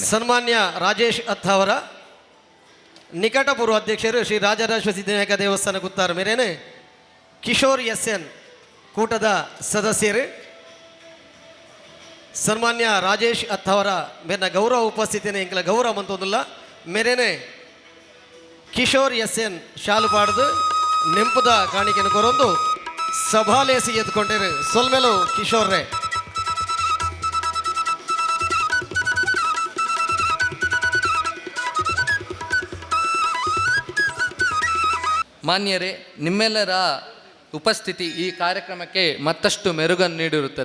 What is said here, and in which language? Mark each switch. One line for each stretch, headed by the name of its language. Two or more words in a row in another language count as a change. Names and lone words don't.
Tulu: ಸನ್ಮಾನ್ಯ ರಾಜೇಶ್ ಅತ್ತವರ ನಿಕಟಪೂರ್ವ ಅಧ್ಯಕ್ಷರು ಶ್ರೀ ರಾಜರಾಜೇಶ್ವರ ಸಿದ್ಧಿವಿನಾಯಕ ದೇವಸ್ಥಾನ ಕುತ್ತಾರ ಮೇರೇನು ಕಿಶೋರ್ SN ಕೂಟದ ಸದಸ್ಯರು ಸನ್ಮಾನ್ಯ ರಾಜೇಶ್ ಅತ್ತವರ ಮೇರಿನ ಗೌರವ ಉಪಸ್ಥಿತಿಯನ್ನು ಎಂಕಲ ಗೌರವ ಮಂತೊಂದಿಲ್ಲ ಮೇರೇನೆ ಕಿಶೋರ್ SN ಶಾಲು ಪಾಡ್ದು ನೆಂಪುದ ಕಾಣಿಕೆಯನ್ನು ಕೊರೊಂದು ಸಭಾಲೇಸಿ ಎತ್ಕೊಂಡೇರು ಸೊಲ್ಮೆಲು ಕಿಶೋರ್ ರೇ.
Kannada: ಮಾನ್ಯರೇ, ನಿಮ್ಮೆಲ್ಲರ ಉಪಸ್ಥಿತಿ ಈ ಕಾರ್ಯಕ್ರಮಕ್ಕೆ ಮತ್ತಷ್ಟು ಮೆರುಗನ್ನು ನೀಡಿರುತ್ತದೆ.